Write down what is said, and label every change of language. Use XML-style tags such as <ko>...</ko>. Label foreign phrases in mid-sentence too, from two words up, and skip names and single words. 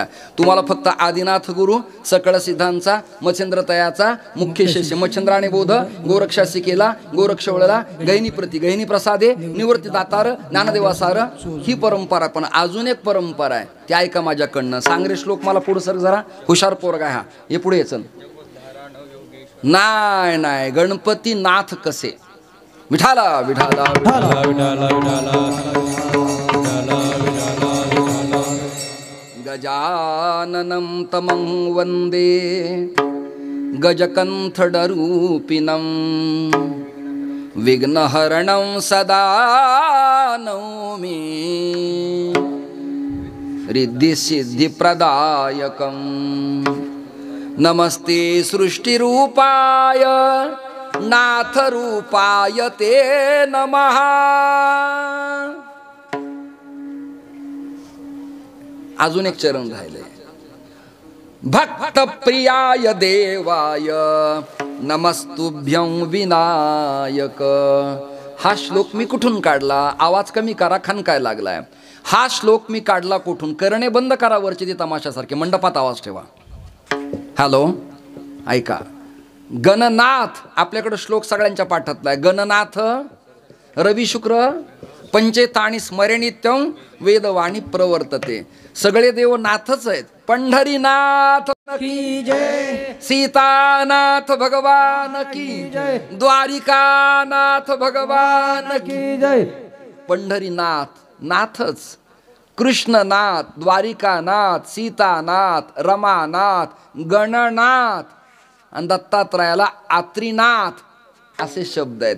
<mr>तुम्हाला फक्त आदिनाथ गुरु सकळ सिद्धांचा मच्छिंद्रतयाचा मुख्य शिष्य मच्छिंद्राने बोध गोरक्षासी केला गोरक्षवळला गहिनी प्रती गहिनी प्रसादे निवृत्ती दातार ज्ञानदेवासार ही परंपरा. पण अजून एक परंपरा आहे ती ऐका माझ्याकडनं. सांगरे श्लोक मला पुढे सर जरा हुशार पोरगा हा हे पुढे यायचं. नाही नाही गणपती नाथ कसे विठाला विठाला विठाला विठाला विठाला</mr> <sa>गजाननं तमं वन्दे गजकंठडरूपिणं विघ्नहरणं सदा नौमि रिद्धिसिद्धिप्रदायकं. नमस्ते सृष्टिरूपाय नाथरूपाय ते नमः.</sa> <mr>अजून एक चरण राहिले.</mr> <sa>भक्त प्रियाय देवाय नमस्तुभ्यं विनायक.</sa> <mr>हा श्लोक मी कुठून काढला? आवाज कमी करा, खनकाय लागलाय. हा श्लोक मी काढला कुठून? करणे बंद करा वरची ती तमाशासारखे. मंडपात आवाज ठेवा. हॅलो ऐका. गणनाथ आपल्याकडे श्लोक सगळ्यांच्या पाठातला आहे.</mr> <sa>गणनाथ रवी शुक्र पंचेताणी स्मरणित्यं वेदवाणी प्रवर्तते.</sa> <mr>सगळे देव नाथच आहेत.</mr> <hi>पंढरीनाथ की जय, सीतानाथ भगवान की जय, द्वारिकानाथ भगवान की जय.</hi> <mr>पंढरीनाथ नाथच, कृष्णनाथ, द्वारिकानाथ, सीतानाथ, रमानाथ, गणनाथ आणि दत्तात्रयाला आत्रीनाथ असे शब्द आहेत.</mr>